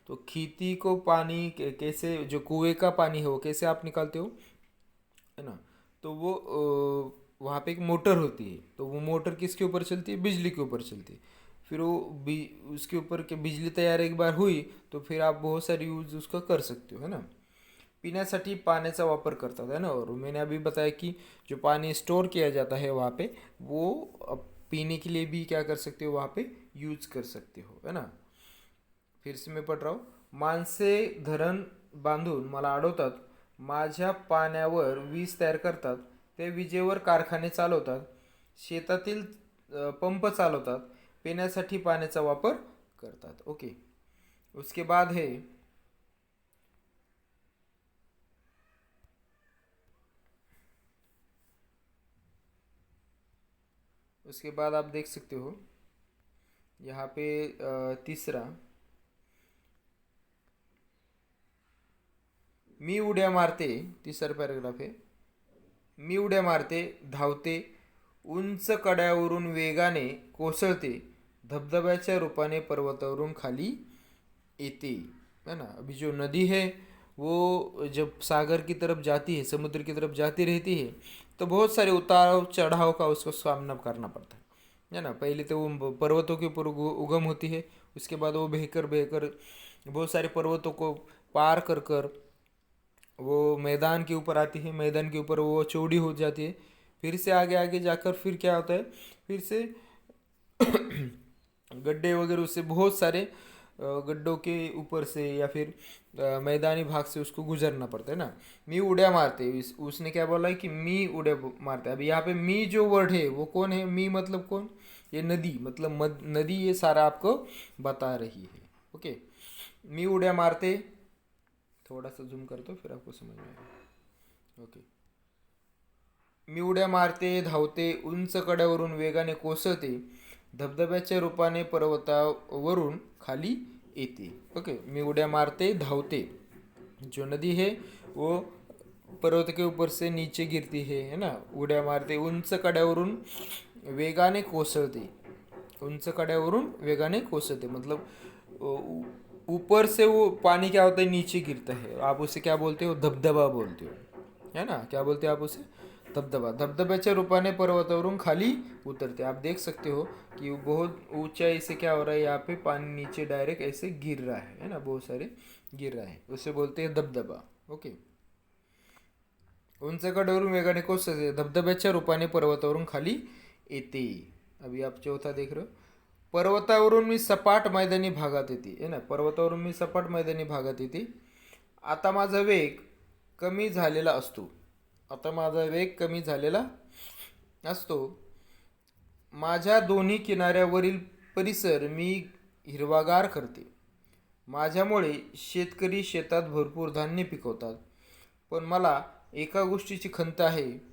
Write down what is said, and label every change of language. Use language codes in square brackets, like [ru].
[hi] तो खेती को पानी कैसे, जो कुएं का पानी है वो कैसे आप निकालते हो, है ना। तो वो वहाँ पे एक मोटर होती है। तो वो मोटर किसके ऊपर चलती है, बिजली के ऊपर चलती है। फिर वो उसके ऊपर के बिजली तैयार एक बार हुई तो फिर आप बहुत सारी यूज उसका कर सकते हो, है ना। [mr] पिण्यासाठी पाण्याचा वापर करतात, है ना। [hi] और मैंने अभी बताया कि जो पानी स्टोर किया जाता है वहाँ पे, वो पीने के लिए भी क्या कर सकते हो, वहाँ पे यूज कर सकते हो, है ना। फिर से मैं पढ़ रहा हूँ। [mr] माणसे धरण बांधून मला अडवतात, माझ्या पाण्यावर वीज तयार करतात, ते विजेवर कारखाने चालवतात, शेतातील पंप चालवतात, पिण्यासाठी पाण्याचा वापर करतात। [hi] ओके। उसके बाद है उसके बाद आप देख सकते हो यहाँ पे तीसरा, [mr] मी उड्या मारते, [hi] तीसरा [mr] पॅराग्राफ आहे। मी उड्या मारते, धावते, उंच कड्यावरून वेगाने कोसळते, धबधब्याच्या रूपाने पर्वतावरून खाली येते, है ना। [hi] अभी जो नदी है वो जब सागर की तरफ जाती है, समुद्र की तरफ जाती रहती है, तो बहुत सारे उतार चढ़ाव का उसको सामना करना पड़ता है ना। पहले तो वो पर्वतों के ऊपर उगम होती है, उसके बाद वो बहकर बहकर बहुत सारे पर्वतों को पार कर कर वो मैदान के ऊपर आती है, मैदान के ऊपर वो चौड़ी हो जाती है। फिर से आगे आगे जाकर फिर क्या होता है, फिर से गड्ढे वगैरह, उससे बहुत सारे गड्ढों के ऊपर से या फिर मैदानी भाग से उसको गुजरना पड़ता है ना। [mr] मी उड्या मारते, [hi] उसने क्या बोला है कि मी उड्या मारते। अब यहाँ पे [mr] मी जो [hi] वर्ड है वो कौन है, मी मतलब कौन, ये नदी, मतलब नदी ये सारा आपको बता रही है। ओके। [mr] मी उड्या मारते, [hi] थोड़ा सा जूम कर दो फिर आपको समझ में आएगा। ओके। [mr] मी उड्या मारते, धावते, उंच कड्यावरून वेगाने कोसळते, धबधब्याच्या रूपाने पर्वतावरून खाली येते। ओके। मी उड्या मारते, धावते, [hi] जो नदी है वो पर्वत के ऊपर से नीचे गिरती है ना। [mr] उड्या मारते, उंच कड्यावरून वेगाने कोसळते, उंच कड्यावरून वेगाने कोसळते [hi] मतलब ऊपर से वो पानी क्या होता है, नीचे गिरता है। आप उसे क्या बोलते हो, धबधबा बोलते हो, है ना। क्या बोलते हो आप उसे, धबधबा। [mr] धबधब्याच्या रूपाने पर्वतावरून खाली उतरते। [hi] आप देख सकते हो कि बहुत ऊंचाई से क्या हो रहा है, यहाँ पे पानी नीचे डायरेक्ट ऐसे गिर रहा है ना, बहुत सारे गिर रहा है, उसे बोलते हैं धबधबा। ओके। [mr] उंच कड्यावरून वेगाने कोसळते, धबधब्याच्या रूपाने पर्वतावरून खाली येते। [hi] अभी आप चौथा देख रहे हो। [mr] पर्वतावरून मी सपाट मैदानी भागात येते, [hi] है ना। [mr] पर्वतावरून मी सपाट मैदानी भागात येते, आता माझा वेग कमी झालेला असतो, आता माझा वेग कमी झालेला असतो, माझ्या दोन्ही किनाऱ्यावरील परिसर मी हिरवागार करते, माझ्यामुळे शेतकरी शेतात भरपूर धान्य पिकवतात, पण मला एका गोष्टीची खंत आहे,